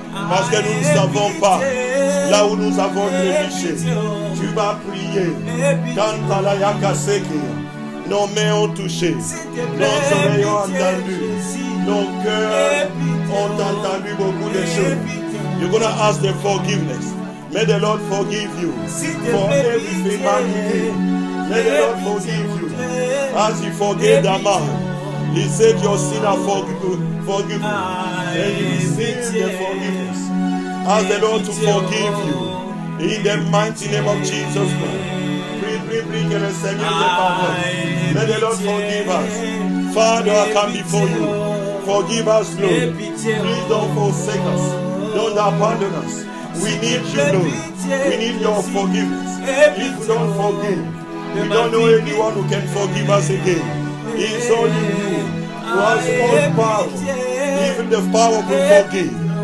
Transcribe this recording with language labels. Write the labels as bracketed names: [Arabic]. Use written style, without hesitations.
[French] Parce que nous ne savons pas là où nous avons trébuché. Tu vas prier. Quand ta la yakaseke, nos mains ont touché, nos oreilles ont entendu, nos cœurs ont entendu beaucoup de choses. [English] You're going to ask the forgiveness. May the Lord forgive you for everything you did. May the Lord forgive you as He forgave the man. He said your sin are forgiven. And you receive the forgiveness. Ask the Lord to forgive you in the mighty name of Jesus Christ. [French] Prie que le Seigneur te pardonne. [English] May the Lord forgive us. Father, I come before you. Forgive us, Lord. Please don't forsake us. Don't abandon us. We need you, Lord. We need your forgiveness. If we don't forgive, we don't know anyone who can forgive us again. It's only you who has all power, even the power to forgive.